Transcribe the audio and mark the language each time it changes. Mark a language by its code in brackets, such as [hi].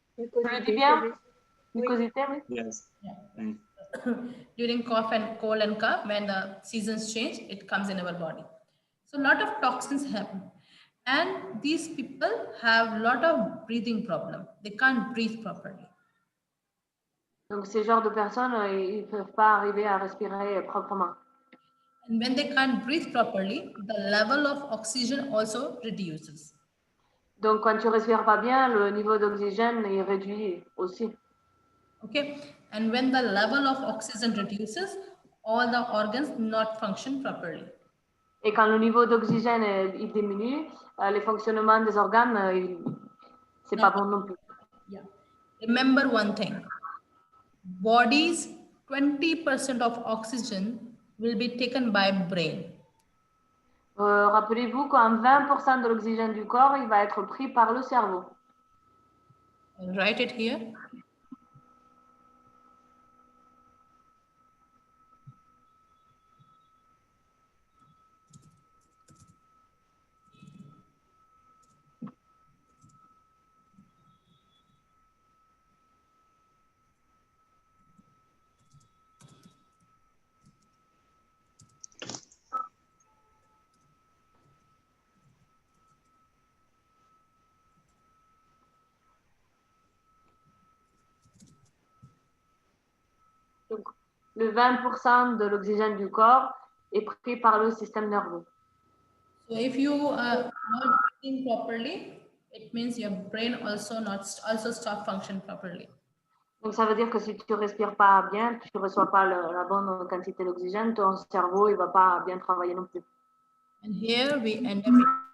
[fr] Tu le dis bien? Mucosité, oui. [en] Yes. Yeah. During cough and cold and cough, when the seasons change, it comes in our body. So a lot of toxins happen. And these people have a lot of breathing problem. They can't breathe properly. [fr] Donc, ces genres de personnes, ils ne peuvent pas arriver à respirer proprement. [en] And when they can't breathe properly, the level of oxygen also reduces. [fr] Donc, quand tu ne respires pas bien, le niveau d'oxygène est réduit aussi. [en] Okay, and when the level of oxygen reduces, all the organs not function properly. [fr] Et quand le niveau d'oxygène il diminue, les fonctionnements des organes, c'est pas bon non plus. [en] Yeah. Remember one thing. Body's 20% of oxygen will be taken by brain. [fr] Rappelez-vous qu'en 20% de l'oxygène du corps, il va être pris par le cerveau. [en] I'll write it here. [fr] Donc, le 20% de l'oxygène du corps est pris par le système nerveux. [en] So if you are not breathing properly, it means your brain also stop function properly. [fr] Donc, ça veut dire que si tu ne respires pas bien, tu ne reçois pas la bonne quantité d'oxygène, ton cerveau ne va pas bien travailler non plus. [en] And here we end up with